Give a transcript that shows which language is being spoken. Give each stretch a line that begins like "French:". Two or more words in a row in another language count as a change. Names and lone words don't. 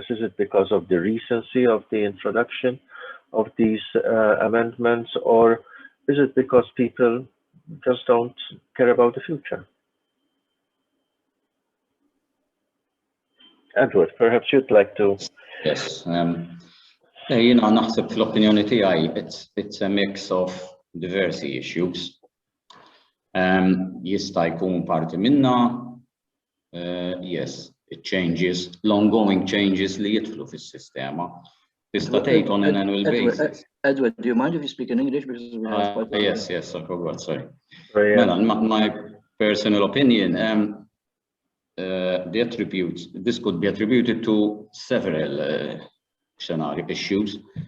English: Is it because of the recency of the introduction of these amendments, or is it because people just don't care about the future? Edward, perhaps you'd like to. Yes.
Maltese: Naħseb fl-opinjoni tiegħi
English: it's a mix of
Maltese: diversi issues. Jista' jkun parti minna,
English: yes, it changes, ongoing changes
Maltese: li jidħlu fis-sistema. Tista' tgħid
English: on an annual basis. Edward, do you mind if you speak in English? Because we have quite a yes, I forgot, sorry. Yeah. My personal opinion, this could be attributed to several scenario issues.